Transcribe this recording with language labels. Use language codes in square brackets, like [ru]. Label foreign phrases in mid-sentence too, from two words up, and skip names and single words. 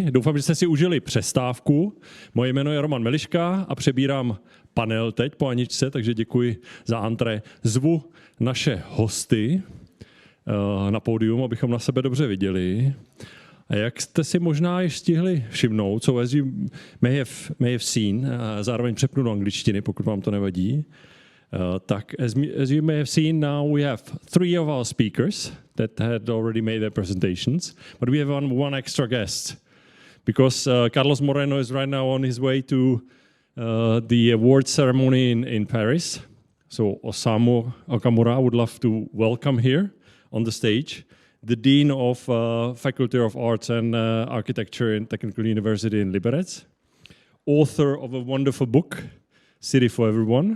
[cs] Doufám, že jste si užili přestávku. Moje jméno je Roman Meliška a přebírám panel teď po Aničce, takže děkuji za antré. Zvu naše hosty na pódium, abychom na sebe dobře viděli. A jak jste si možná již stihli všimnout, [en] so as you may have seen, [cs] zároveň přepnu do angličtiny, pokud vám to nevadí, tak [en] as you may have seen, now we have 3 of our speakers that had already made their presentations, but we have one extra guest, because Carlos Moreno is right now on his way to the award ceremony in Paris. So Osamu Okamura, I would love to welcome here on the stage the Dean of Faculty of Arts and Architecture in Technical University in Liberec, author of a wonderful book, City for Everyone.